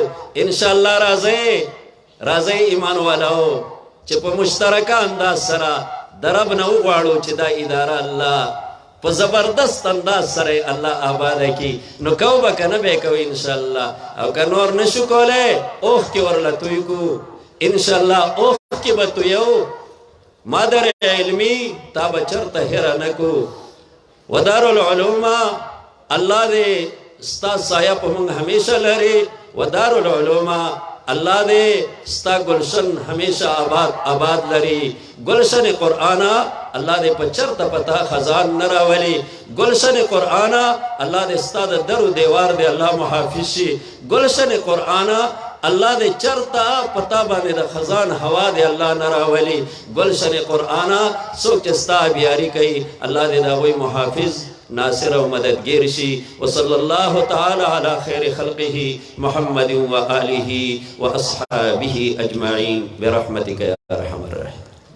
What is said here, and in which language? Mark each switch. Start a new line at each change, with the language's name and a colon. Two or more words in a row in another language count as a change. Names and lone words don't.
Pashto: انشاءالله راځئ ایمان والاو چې په مشترکه انداز سره د رب نه وغواړو چې دا اداره الله په زبردست انداز سره الله آباده کړي. نو کو به که نه به کوو انشاءالله، او که نور نشو کولی اوښکې ورله توی کړو انشاءالله. اوښکې به تویو،
Persian: مادر علمی
Pashto: تا به چرته هېره نه کړو. و دارالعلوم الله دې ستا سایه په موږ همیشه لري. و دارالعلوم الله دې ستا گلشن همیشه آباد لري. گلشن قرآن الله دې په چرته پتا خزان نه راولي. گلشن قرآن الله دې ستا د در و دیوار دې الله محافظ شي. گلشن قرآن الله دې چرته پتا باندې د خزان هوا دې الله نه راولي. گلشن قرآن څوک چې ستا بیاري کوي الله دې د هغوی محافظ ناصر و مددگیر شي.
Arabic: وصلی الله تعالی علی خیر خلقه محمد و آله و اصحابه اجمعین برحمتک یا ارحم الراحمین.